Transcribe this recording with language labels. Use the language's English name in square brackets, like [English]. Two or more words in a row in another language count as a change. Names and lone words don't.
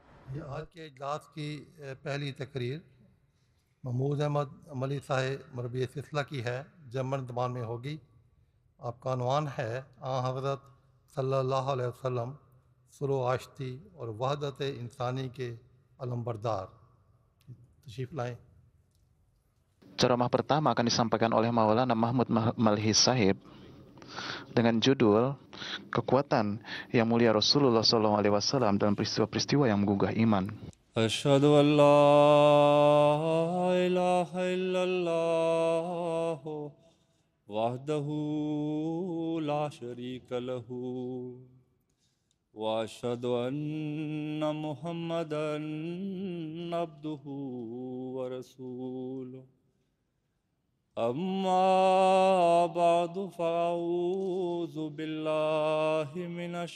[Urdu] یہ آج کے اجلاس کی پہلی تقریر محمود احمد املی صاحب مربی سلسلہ کی ہے، جرمن زبان میں ہوگی. آپ کا عنوان ہے حضرت [Arabic] صلى الله عليه وسلم [Urdu] سرو آشتی اور وحدت انسانی کے علمبردار. تشریف لائیں. [Indonesian] Ceramah pertama akan disampaikan oleh Maulana Mahmud Malhi Sahib dengan judul Kekuatan Yang Mulia Rasulullah SAW dalam peristiwa-peristiwa yang menggugah iman. [Arabic] أشهد أن لا إله إلا الله وحده لا شريك له وأشهد أن محمدا عبده ورسوله أما بعد فأعوذ بالله من